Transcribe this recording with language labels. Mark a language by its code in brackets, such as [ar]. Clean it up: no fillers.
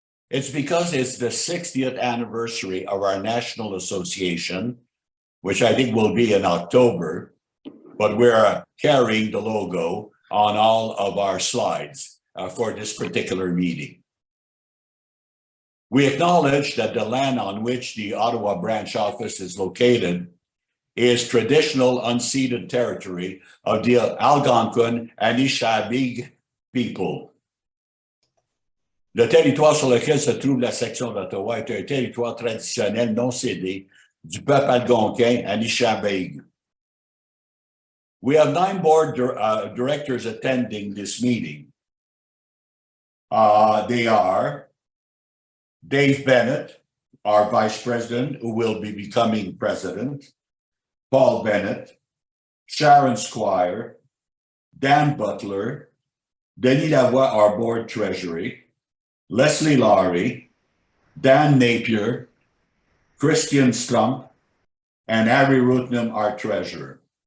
[en] It's because it's the 60th anniversary of our national association, which I think will be in October, but we're carrying the logo on all of our slides for this particular meeting. We acknowledge that the land on which the Ottawa branch office is located is traditional unceded territory of the Algonquin and Anishinaabe people. [fr] Le territoire sur lequel se trouve la section d'Ottawa est un territoire traditionnel non cédé du peuple algonquin Anishinaabe. [en] We have 9 board directors attending this meeting. They are Dave Bennett, our vice president, who will be becoming president, Paul Bennett, Sharon Squire, Dan Butler, Denis Lavoie, our board treasury, Leslie Laurie, Dan Napier, Christian Strump, and Harry Rutnam, our treasurer.